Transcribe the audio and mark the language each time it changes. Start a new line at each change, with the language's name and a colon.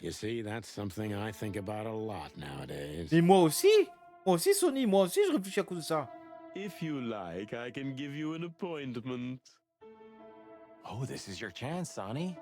English: You see, that's something I think about a lot nowadays.
French: Mais moi aussi, Sony, moi aussi, je réfléchis à cause de ça.
English: If you like, I can give you an appointment. Oh, this is your chance, Sonny.